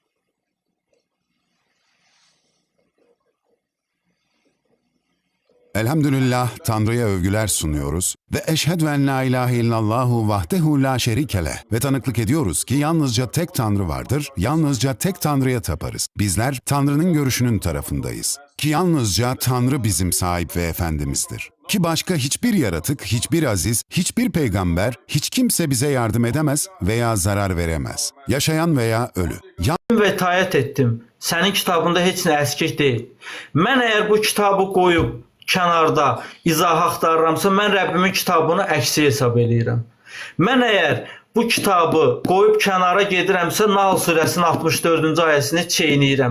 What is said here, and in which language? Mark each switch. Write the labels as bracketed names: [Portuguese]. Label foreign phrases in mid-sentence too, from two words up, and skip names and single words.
[Turkish] Elhamdülillah, Tanrı'ya övgüler sunuyoruz ve [Arabic] أشهد أن لا إله إلا الله وحده لا شريك له [Turkish] ve tanıklık ediyoruz ki yalnızca tek Tanrı vardır, yalnızca tek Tanrı'ya taparız. Bizler Tanrı'nın görüşünün tarafındayız. Ki yalnızca Tanrı bizim sahip ve efendimizdir. Ki başka hiçbir yaratık, hiçbir aziz, hiçbir peygamber, hiç kimse bize yardım edemez veya zarar veremez. Yaşayan veya ölü. [Azerbaijani] Və itaət etdim. Sənin kitabında heç nə əskik deyil. Mən əgər bu kitabı qoyub kənarda izah axtarıramsa, mən Rəbbimin kitabını əksi hesab edirəm. Mən əgər bu kitabı qoyub kənara gedirəmsə, Nahl surəsinin 64-cü ayəsini çeynəyirəm.